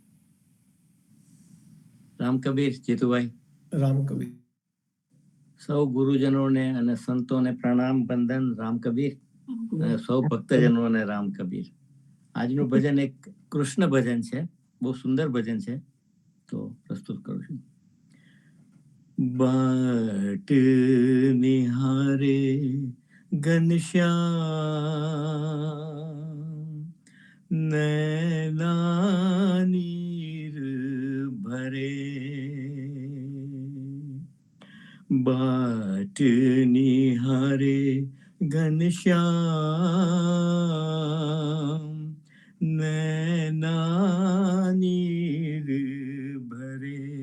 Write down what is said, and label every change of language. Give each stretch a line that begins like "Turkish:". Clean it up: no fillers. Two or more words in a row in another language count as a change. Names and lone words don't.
Gujarati: રામ કબીર. જીતુભાઈ. રામ કબીર. સૌ ગુરુજનોને અને સંતોને પ્રણામ વંદન. રામ કબીર. અને સૌ ભક્તજનોને રામ કબીર. આજનું ભજન એક કૃષ્ણ ભજન છે, બહુ સુંદર ભજન છે, તો પ્રસ્તુત કરું છું.
Hindi: बाट निहारे घनश्याम, नैना नीर भरे. बाट निहारे घनश्याम, नैना नीर भरे.